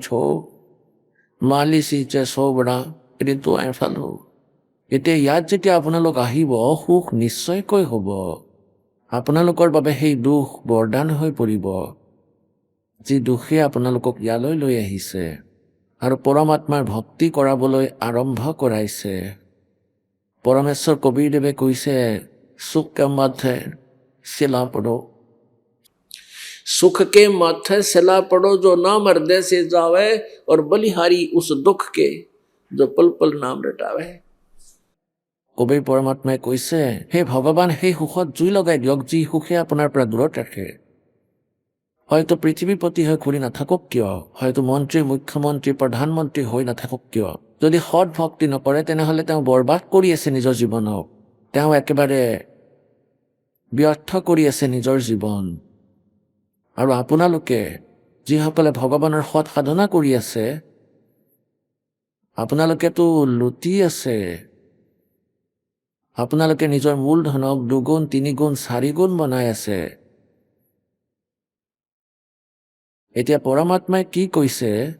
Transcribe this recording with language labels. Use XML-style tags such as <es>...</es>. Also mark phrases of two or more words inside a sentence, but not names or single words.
<as>হো মালি সিচে সোবৰা কিন্তু এফাল হো এতিয়া ইয়াত যেতিয়া আপোনালোক আহিব সুখ নিশ্চয়কৈ হ'ব আপোনালোকৰ বাবে সেই দুখ বৰদান হৈ পৰিব যি দুখে আপোনালোকক ইয়ালৈ লৈ আহিছে আৰু পৰমাত্মাৰ ভক্তি কৰাবলৈ আৰম্ভ কৰাইছে পৰমেশ্বৰ কবীৰদেৱে কৈছে</as> <hi>सुख के माथे शिला पड़ो सुख के माथे सिला पड़ो जो नाम हृदय से जावे और बलिहारी उस दुख के जो पल पल नाम रटावे</hi> <as>কবিৰ পৰমাত্মাই কৈছে হে ভগৱান সেই সুখত জুই লগাই দিয়ক যি সুখে আপোনাৰ পৰা দূৰত ৰাখে হয়তো পৃথিৱীপতি হৈ ঘূৰি নাথাকক কিয় হয়তো মন্ত্ৰী মুখ্যমন্ত্ৰী প্ৰধানমন্ত্ৰী হৈ নাথাকক কিয় যদি সৎ ভক্তি নকৰে তেনেহ'লে তেওঁ বৰবাদ কৰি আছে নিজৰ জীৱনক তেওঁ একেবাৰে ব্যৰ্থ কৰি আছে নিজৰ জীৱন আৰু আপোনালোকে যিসকলে ভগৱানৰ সৎ সাধনা কৰি আছে আপোনালোকেতো লুটি আছে আপোনালোকে নিজৰ মূলধনক 2 গুণ 3 গুণ 4 গুণ বনাই আছে এতিয়া পৰমাত্মাই কি কৈছে</as>